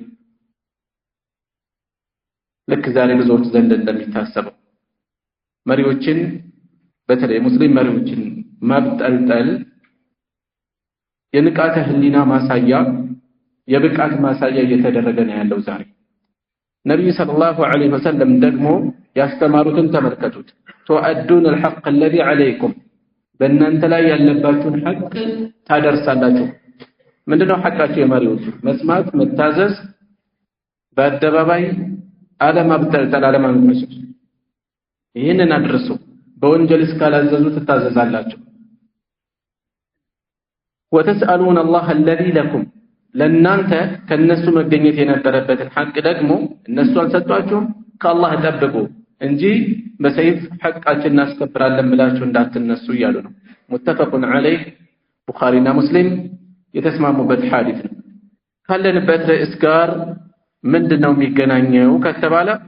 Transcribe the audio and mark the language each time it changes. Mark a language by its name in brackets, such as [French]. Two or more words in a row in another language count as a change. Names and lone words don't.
[Amharic] ልክ ዛሬ ብዙዎች ዘንድ እንደሚታሰበው መሪዎችን በተለይ ሙስሊም መሪዎችን ማብጠልጠል የንቃተ ህሊና ማሳያ የብቃት ማሳያ እየተደረገ ነው ያለው ዛሬ። ነብዩ [Arabic] صلى الله عليه وسلم [Amharic] ደግሞ ያስተማሩትን ተመልከቱት። ተወአዱን [Arabic] الحق الذي عليكم [Amharic] በእናንተ ላይ ያለባችሁን ሐቅ ታደርሳላችሁ። ምንድነው ሐቃቸው? የመሪዎች መስማት፣ መታዘዝ፣ በአደባባይ አለማብጠልጠል፣ አለማንቋሸሽ። ይህንን አድርሱ። በወንጀል እስካላዘዙ ትታዘዛላችሁ። [Arabic] وتسألون الله الذي لكم [Amharic] ለእናንተ ከነሱ መገኘት የነበረበትን ሐቅ ደግሞ እነሱ አልሰጧችሁም። ከአላህ ጠብቁ እንጂ በሰይፍ ሐቃችን እናስከብራለን ብላችሁ እንዳትነሱ እያሉ ነው። [Arabic] متفق عليه [Amharic] ቡኻሪና ሙስሊም የተስማሙበት ሐዲስ ነው። ካለንበት ርዕስ ጋር ምንድነው የሚገናኘው ከተባለ